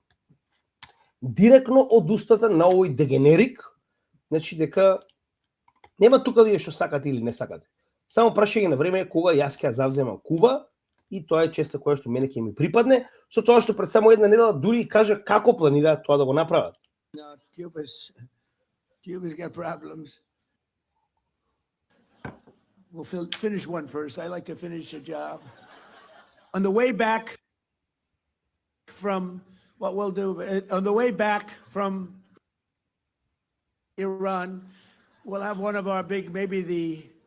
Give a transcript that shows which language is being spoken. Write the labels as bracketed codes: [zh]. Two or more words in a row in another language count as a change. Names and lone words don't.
[mk] Директно од устата на овој дегенерик, значи дека нема тука вие што сакате или не сакате. Само прашање на време кога јас ќе завземам Куба и тоа е честа која што мене ќе ми припадне, со тоа што пред само една недела дури и кажа како планираат тоа да го направат. [en] No, Cuba's got problems. We'll finish one first. I like to finish the job. On the way back from Iran, we'll have one of our big, maybe the